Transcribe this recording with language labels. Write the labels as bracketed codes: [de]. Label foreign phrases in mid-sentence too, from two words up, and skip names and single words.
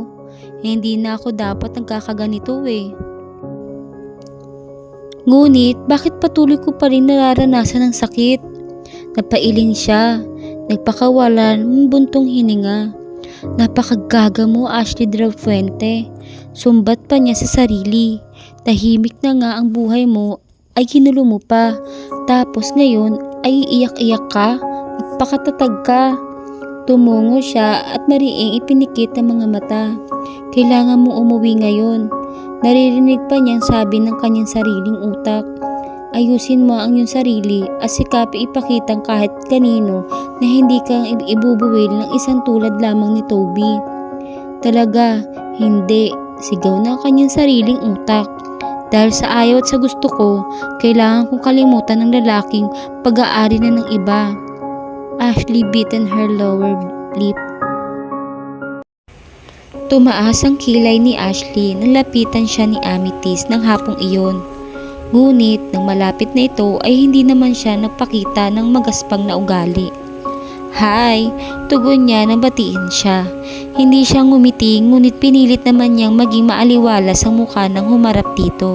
[tl] Hindi na ako dapat nagkakaganito eh. Ngunit bakit patuloy ko pa rin nararanasan ng sakit? Napailing siya. Nagpakawalan ng buntong hininga. Napakagaga mo, Ashley de la Fuente. Sumbat pa niya sa sarili. Tahimik na nga ang buhay mo ay ginulo mo pa. Tapos ngayon ay iiyak-iyak ka. Magpakatatag ka. Tumungo siya at mariing ipinikit ang mga mata. Kailangan mo umuwi ngayon. Naririnig pa niyang sabi ng kanyang sariling utak. Ayusin mo ang iyong sarili at sikapi ipakitang kahit kanino na hindi kang ibubuwil ng isang tulad lamang ni Toby. Talaga, hindi. Sigaw ng kanyang sariling utak. Dahil sa ayaw at sa gusto ko, kailangan kong kalimutan ng lalaking pag-aari na ng iba. [en] Ashley bitten her lower lip. [tl] Tumaas ang kilay ni Ashley nang lapitan siya ni Amethyst ng hapong iyon. Ngunit nang malapit na ito ay hindi naman siya nagpakita ng magaspang na ugali. Hi! Tugon niya nang batiin siya. Hindi siya ngumiti ngunit pinilit naman niyang maging maaliwalas ang mukha nang humarap dito.